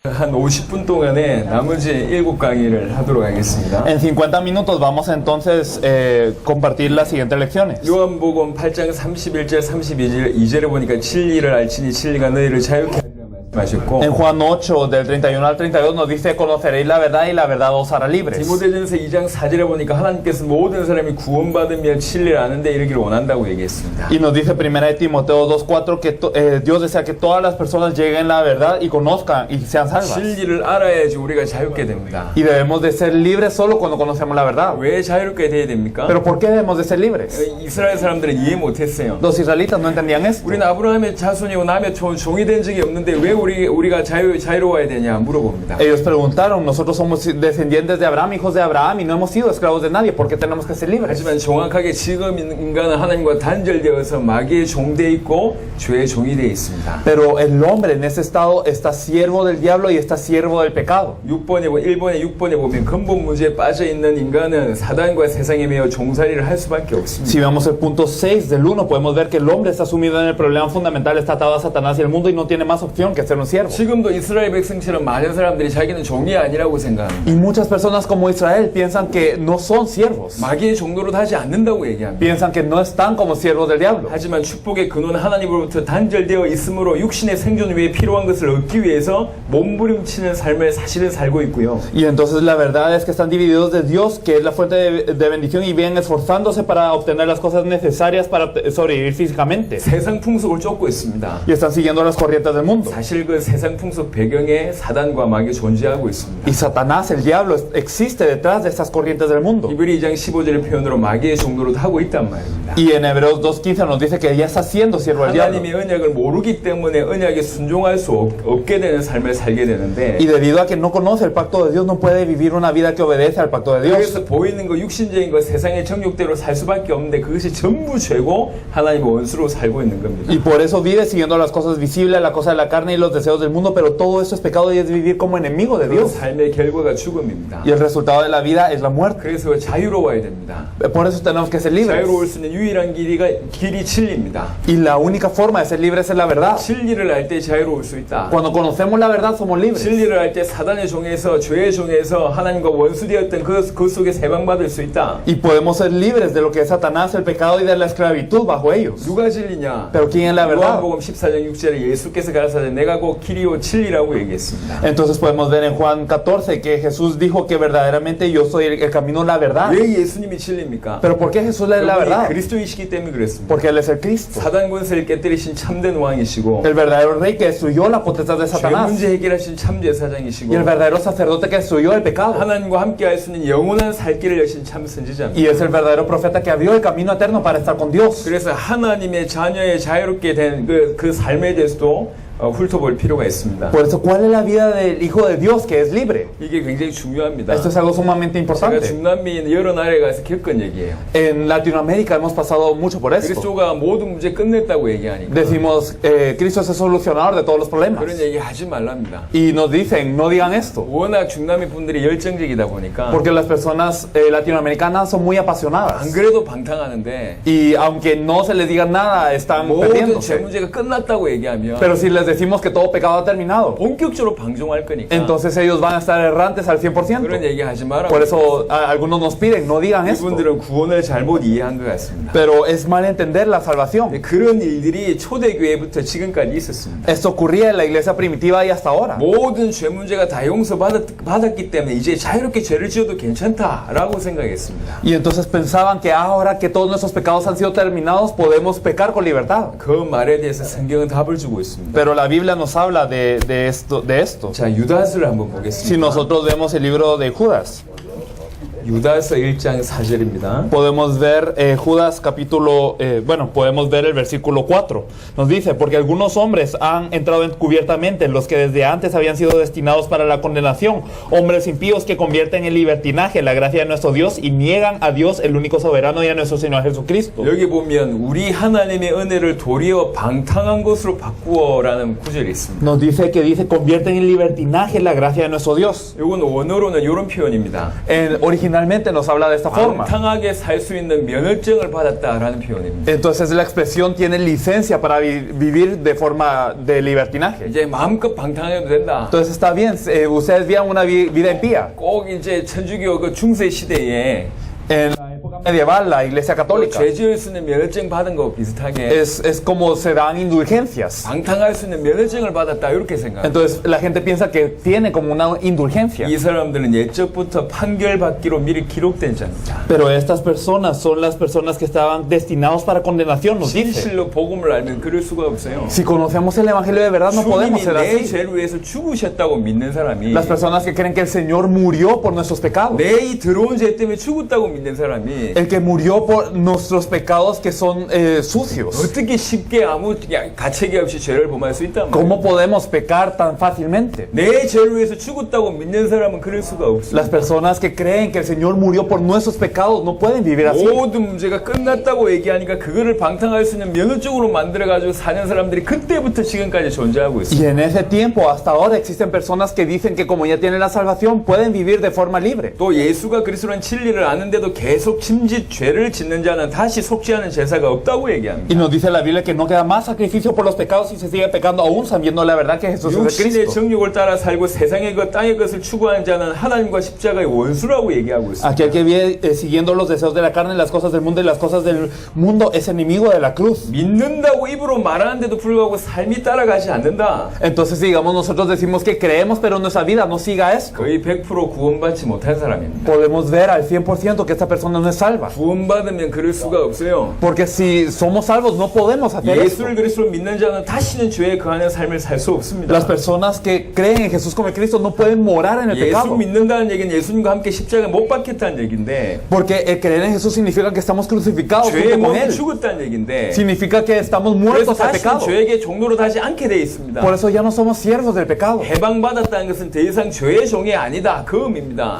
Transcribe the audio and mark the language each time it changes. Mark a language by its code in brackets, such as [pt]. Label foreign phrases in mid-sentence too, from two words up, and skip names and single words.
[ko] 한 50분 동안에 나머지 7강의를 하도록 하겠습니다. [es] En 50 minutos vamos entonces compartir las siguientes lecciones. [ko] 요한복음 8장 31절 32절에 보니까 진리를 알지니 진리가 너희를 자유케 하리라 말씀하셨고, [es] En Juan 8, del 31 al 32 nos dice, conoceréis la verdad y la verdad os hará libres. [ko] 디모데전서 2장 4절에 보니까 하나님께서 모든 사람이 구원받으며 진리를 아는데 이르기를 원한다고 얘기했습니다. [es] Y nos dice 1 Timoteo 2:4 que Dios desea que todas las personas lleguen a la verdad y conozcan y sean salvas. [ko] 진리를 알아야지 우리가 자유케 됩니다. [es] Y debemos de ser libres solo cuando conocemos la verdad. [ko] 왜 자유롭게 돼야 됩니까? [es] Pero ¿por qué debemos de ser libres? [ko] 이스라엘 사람들은 이해 못했어요. [es] Los israelitas no entendían esto. [ko] 우리는 아브라함의 자손이고 남의 종이 된 적이 없는데 왜 우리가 자유로워야 되냐 물어봅니다. [es] Ellos preguntaron, nosotros somos descendientes de Abraham, hijos de Abraham y no hemos sido esclavos de nadie, ¿por qué tenemos que ser libres? [ko] 하지만 정확하게 지금 인간은 하나님과 단절되어서 마귀의 종돼 있고 죄의 종이 돼 있습니다. [es] Pero el hombre en ese estado está siervo del diablo y está siervo del pecado. [ko] 1번에 6번에 보면 근본 문제에 빠져 있는 인간은 사단과 세상에 매여 종살이를 할 수밖에 없습니다. [es] Si vemos el punto 6 del 1, podemos ver que el hombre está sumido en el problema fundamental, está atado a Satanás y el mundo y no tiene más opción que ser un siervo. [ko] 지금도 이스라엘 백성처럼 많은 사람들이 자기는 종이 아니라고 생각합니다. [es] Y muchas personas como Israel piensan que no son siervos. [ko] 마귀의 종로로 하지 않는다고 얘기합니다. [es] Piensan que no están como siervos del diablo. [ko] 하지만 축복의 근원 하나님으로부터 단절되어 있으므로 육신의 생존 위에 필요한 것을 얻기 위해서 몸부림치는 삶을 사실은 살고 있고요. [es] Y entonces la verdad es que están divididos de Dios, que es la fuente de bendición, y vienen esforzándose para obtener las cosas necesarias para sobrevivir físicamente. [ko] 세상 풍속을 쫓고 있습니다. [es] Y están siguiendo las corrientes del mundo. [ko] 사실 그 세상 풍속 배경에 사단과 마귀가 존재하고 있습니다. [es] Y Satanás, el diablo, existe detrás de estas corrientes del mundo. [ko] 히브리 2장 15절의 표현으로 마귀의 종로로 하고 있단 말입니다. [es] Y en Hebreos 2:15 nos dice que ya está siendo siervo del diablo. [ko] 하나님의 언약을 모르기 때문에 언약에 순종할 수 없게 되는 삶을 살게 되는데, [es] Y debido a que no conoce el pacto de Dios, no puede vivir una vida que obedece al pacto de Dios. [ko] 그래서 보이는 거 육신적인 거 세상의 정욕대로 살 수밖에 없는데 그것이 전부 죄고 하나님의 원수로 살고 있는 겁니다. [es] Y por eso vive siguiendo las cosas visibles, la cosa de la carne y los deseos del mundo, pero todo eso es pecado y es vivir como enemigo de [ko] 그 [es] Dios. [ko] 삶의 결과가 죽음입니다. [es] Y el resultado de la vida es la muerte. [ko] 그래서 자유로워야 됩니다. [es] Por eso tenemos que ser libres. [ko] 자유로울 수 있는 유일한 길이 진리입니다. [es] Y la única forma de ser libres es la verdad. [ko] 진리를 알 때 자유로울 수 있다. [es] Cuando conocemos la verdad somos libres. [ko] 진리를 알 때 사단의 종에서 죄의 종에서 하나님과 원수되었던 그 속에서 해방받을 수 있다. [es] Y podemos ser libres de lo que es Satanás, el pecado y de la esclavitud bajo ellos. [ko] 누가 진리냐? [es] Pero ¿quién es la verdad? [ko] 요한복음 14장 6절에 예수께서 가라사대 내가 곧 길이요 진리라고 얘기했습니다. [es] Entonces podemos ver en Juan 14 que Jesús dijo que verdaderamente yo soy el camino, la verdad. [ko] 왜 예수님이 진리입니까? [es] Pero ¿por qué Jesús es la verdad? [ko] 그리스도이시기 때문에 그랬습니다. [es] Porque Él es el Cristo, [ko] 사단 권세를 깨뜨리신 참된 왕이시고 [es] el verdadero rey que destruyó la potestad de [ko] 죄 [es] Satanás [ko] 문제 해결하신 참제사장이시고 [es] y el verdadero sacerdote que destruyó el pecado. [ko] 하나님과 함께 할 수 있는 영원한 살 길을 여신 참 선지자입니다. [es] Y es el verdadero profeta que abrió el camino eterno para estar con Dios. [ko] 그래서 하나님의 자녀의 자유롭게 된 그 삶에 대해서도 훑어볼 필요가 있습니다. [es] Por eso, ¿cuál es la vida del Hijo de Dios que es libre? [ko] 이게 굉장히 중요합니다. [es] Esto es algo sumamente [ko] 제가 [es] importante. [ko] 중남미인 여러 나라에 가서 겪은 얘기예요. [es] En Latinoamérica hemos pasado mucho por esto. [ko] 그리스도가 모든 문제 끝냈다고 얘기하니까 [es] Decimos, Cristo es el solucionador de todos los problemas. [ko] 그런 얘기 하지 말랍니다. [es] Y nos dicen, no digan esto. [ko] 워낙 중남미 분들이 열정적이다 보니까 [es] Porque las personas latinoamericanas son muy [ko] 안 [es] apasionadas. [ko] 그래도 방탕하는데 [es] Y aunque no se les diga nada, están [ko] 모든 죄 [es] perdiéndose. [ko] 문제가 끝났다고 얘기하면 [es] Pero si les decimos que todo pecado ha terminado, [ko] 본격적으로 방종할 거니까 [es] entonces ellos van a estar errantes al [ko] 그런 [es] 100%. [ko] 얘기 하지 마라. [es] Por eso algunos nos piden, no digan esto. [ko] 이분들은 구원을 잘못 이해한 것 같습니다. [es] Pero es mal entender la salvación. [ko] 그런 일들이 초대교회부터 지금까지 있었습니다. [es] Esto ocurría en la iglesia primitiva y hasta ahora. [ko] 모든 죄 문제가 다 용서받았기 때문에 이제 자유롭게 죄를 지어도 괜찮다라고 생각했습니다. [es] Y entonces pensaban que ahora que todos nuestros pecados han sido terminados, podemos pecar con libertad. [ko] 그 말에 대해서 성경은 답을 주고 있습니다. [es] Pero la Biblia nos habla de esto. [ko] 자, 유다서를 한번 [es] Si [ko] 보겠습니다. [es] nosotros vemos el libro de Judas, [ko] 유다서 1장 4절입니다. [es] podemos ver Judas capítulo, podemos ver el versículo 4. Nos dice, porque algunos hombres han entrado encubiertamente, los que desde antes habían sido destinados para la condenación, hombres impíos que convierten en libertinaje la gracia de nuestro Dios y niegan a Dios, el único soberano, y a nuestro Señor Jesucristo. [ko] 여기 보면 우리 하나님의 은혜를 도리어 방탕한 것으로 바꾸어라는 구절이 있습니다. [es] Nos dice convierten en libertinaje la gracia de nuestro Dios. [ko] 이건 원어로는 이런 표현입니다. [es] Originalmente originalmente nos habla de esta forma. [ko] 방탕하게 살 수 있는 면허증을 받았다라는 표현입니다. [es] Entonces la expresión tiene licencia para vivir de forma de libertinaje. [ko] 이제 마음껏 방탕해도 된다. [es] Entonces está bien, ustedes vivan una vida impía. [ko] 꼭 이제 천주교 그 중세 시대에 [es] En la época medieval, la iglesia católica [ko] 죄 지을 수 있는 면허증 받은 거 비슷하게 [es] es como se dan indulgencias. [ko] 방탕할 수 있는 면허증을 받았다 이렇게 생각합니다. [es] Entonces la gente piensa que tiene como una indulgencia. [ko] 이 사람들은 예적부터 판결받기로 미리 기록된 자입니다. [es] Pero estas personas son las personas que estaban destinados para condenación, nos dice. [ko] 진실로 복음을 알면 그럴 수가 없어요. [es] Si conocemos el evangelio de verdad, no podemos [ko] 주님이 [es] ser [ko] 내 [es] así. [ko] 죄를 위해서 죽으셨다고 믿는 사람이 [es] Las personas que creen que el Señor murió por nuestros pecados. [ko] 내 이 들어온 죄 때문에 죽었다고 믿는 사람이 [es] El que murió por nuestros pecados que son sucios. [ko] 어떻게 쉽게 아무 가책이 없이 죄를 범할 수 있단 말이에요. [es] ¿Cómo podemos pecar tan fácilmente? [ko] 내 죄를 위해서 죽었다고 믿는 사람은 그럴 수가 없어요. [es] Las personas que creen que el Señor murió por nuestros pecados no pueden vivir así. [ko] 모든 문제가 끝났다고 얘기하니까 그거를 방탕할 수 있는 면허증으로 만들어가지고 사는 사람들이 그때부터 지금까지 존재하고 있어요. [es] Y en ese tiempo, hasta ahora, existen personas que dicen que como ya tienen la salvación, pueden vivir de forma libre. [ko] 또 예수가 그리스도라는 진리를 아는데도 계속 짐짓 죄를 짓는 자는 다시 속죄하는 제사가 없다고 얘기합니다. [es] Y nos dice la Biblia que no queda más sacrificio por los pecados si se sigue pecando aún sabiendo la verdad que Jesús es el [ko] 육신의 [es] Cristo. [ko] 정욕을 따라 살고 세상의 것 땅의 것을 추구하는 자는 하나님과 십자가의 원수라고 얘기하고 있습니다. [es] Aquel que vive siguiendo los deseos de la carne, las cosas del mundo y las cosas del mundo es enemigo de la cruz. [ko] 믿는다고 입으로 말하는데도 불구하고 삶이 따라가지 않는다. [es] Entonces, digamos, nosotros decimos que creemos, pero nuestra vida no siga esto. [ko] 거의 100% 구원받지 못한 사람입니다. [es] Podemos ver al 100% que esta persona no es salva. [ko] 구원받으면 그럴 수가 없어요. [es] Porque si somos salvos, no podemos hacer esto. [ko] 예수를 그리스도로 믿는 자는 다시는 죄에 거하는 삶을 살 수 없습니다. [es] Las personas que creen en Jesús como el Cristo no pueden morar en el [ko] 예수 [es] pecado. [ko] 믿는다는 얘기는 예수님과 함께 십자가에 못 박혔다는 얘기인데 [es] Porque el creer en Jesús significa que estamos crucificados [ko] 죄의 [es] junto con [ko] 몸이 [es] Él. [ko] 죽었다는 얘기인데 [es] Significa que estamos [ko] 그래서 [es] muertos al [ko] 다시는 [es] pecado. [ko] 죄에게 종로로 다시 않게 돼 있습니다. [es] Por eso ya no somos siervos del pecado. [ko] 해방받았다는 것은 더 이상 죄의 종이 아니다 그 의미입니다.